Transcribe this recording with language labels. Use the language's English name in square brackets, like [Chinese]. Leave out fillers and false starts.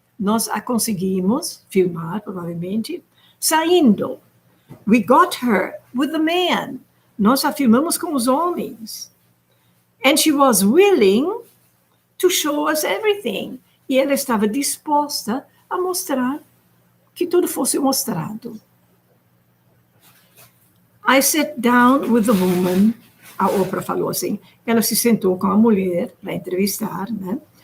[Portuguese] Nós a conseguimos filmar, provavelmente, saindo. [English] We got her with the man. [Portuguese] Nós a filmamos com os homens. [English] And she was willing to show us everything. [Portuguese] E ela estava disposta a mostrar que tudo fosse mostrado. [English] I sat down with the woman. [Portuguese] A Oprah falou assim, ela se sentou com a mulher para entrevistar, né?